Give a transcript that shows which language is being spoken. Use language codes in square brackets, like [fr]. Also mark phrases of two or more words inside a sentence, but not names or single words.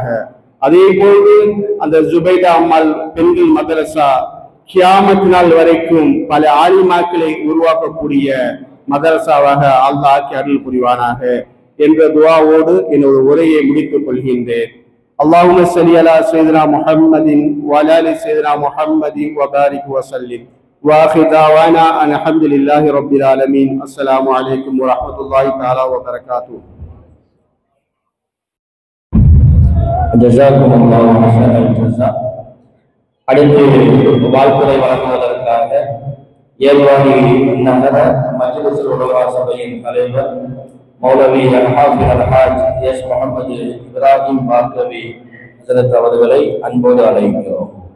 [ta] அதே போன்று அந்த ஜுபைடா அம்மாள் பெண்கள் மதரசா கியாமத் நாள் வரைக்கும் பல ஆலிமாக்களை உருவாக்கக்கூடிய மதரசாவாக அல்லாஹ் ஆக்கி அருள் புரிவானாக என்ற துஆவோடு என்னோட உரையை முடித்துக் கொள்கின்றேன். [ar] اللهم صل على سيدنا محمد وعلى آل سيدنا محمد وبارك وسلم. وآخر دعوانا أن الحمد لله رب العالمين. السلام عليكم ورحمة الله تعالى وبركاته. جزاكم الله حسن الجزاء. [ta] அடுத்து வாழ்த்துரை வழங்குவதற்காக ஏர்வாடி நகர மஜ்லிஸுல் உலமா சபையின் தலைவர் மௌலவி அல்ஹாஃபிஸ் அல்ஹாஜ் எஸ் முஹம்மது இப்ராஹிம் பாக்கவி ஹஸரத் அவர்களை அன்போடு அழைக்கிறோம்.